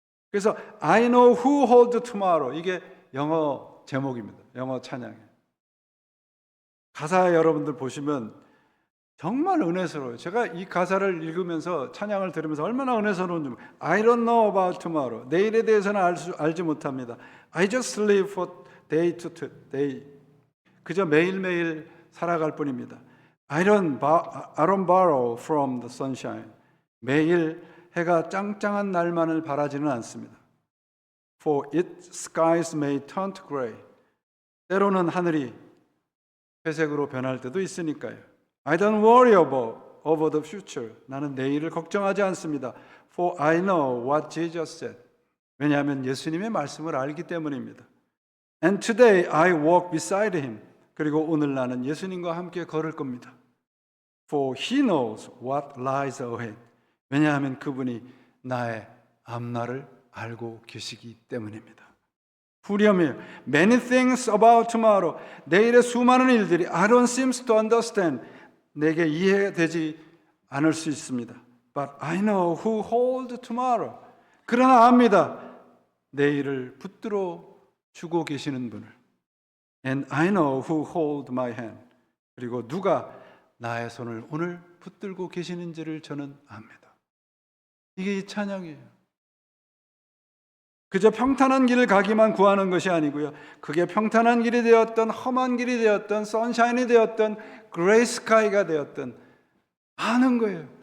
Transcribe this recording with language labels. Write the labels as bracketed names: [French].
[English] 그래서 I know who holds tomorrow, [Korean] 이게 영어 제목입니다. 영어 찬양에. 가사 여러분들 보시면 정말 은혜스러워요. 제가 이 가사를 읽으면서 찬양을 들으면서 얼마나 은혜스러운지. [English] I don't know about tomorrow. [Korean] 내일에 대해서는 알지 못합니다. [English] I just live for day to day. [Korean] 그저 매일매일 살아갈 뿐입니다. [English] I don't borrow from the sunshine. [Korean] 매일 해가 짱짱한 날만을 바라지는 않습니다. [English] For its skies may turn to gray. [Korean] 때로는 하늘이 회색으로 변할 때도 있으니까요. [English] I don't worry over the future. [Korean] 나는 내일을 걱정하지 않습니다. [English] For I know what Jesus said. [Korean] 왜냐하면 예수님의 말씀을 알기 때문입니다. [English] And today I walk beside him. [Korean] 그리고 오늘 나는 예수님과 함께 걸을 겁니다. [English] For he knows what lies ahead. [Korean] 왜냐하면 그분이 나의 앞날을 알고 계시기 때문입니다. 후렴이에요. [English] Many things about tomorrow. [Korean] 내일의 수많은 일들이 [English] I don't seem to understand. [Korean] 내게 이해되지 않을 수 있습니다. [English] But I know who holds tomorrow. [Korean] 그러나 압니다. 내일을 붙들어 주고 계시는 분을. [English] And I know who hold my hand. [Korean] 그리고 누가 나의 손을 오늘 붙들고 계시는지를 저는 압니다. 이게 이 찬양이에요. 그저 평탄한 길을 가기만 구하는 것이 아니고요. 그게 평탄한 길이 되었던 험한 길이 되었던 선샤인이 되었던 그레이 스카이가 되었던 아는 거예요.